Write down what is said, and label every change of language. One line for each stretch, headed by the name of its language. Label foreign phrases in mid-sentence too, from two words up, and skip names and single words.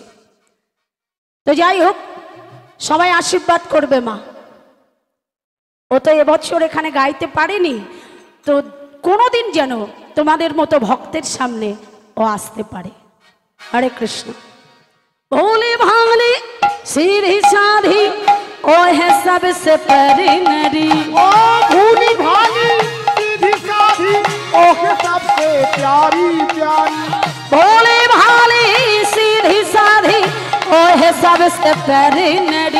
Bangla: তো যাই হোক, সবাই আশীর্বাদ করবে মা। ও তো এবছর এখানে গাইতে পারেনি, তো কোনোদিন যেন তোমাদের মতো ভক্তের সামনে ও আসতে পারে। হরে কৃষ্ণ।
Hindi: भोले भाले सीधी साधी ओ है सबसे प्यारी नरी। ओ भोली भाली सीधी साधी ओ है सबसे प्यारी प्यारी। भोली भाली सीधी साधी ओ है सबसे प्यारी नरी।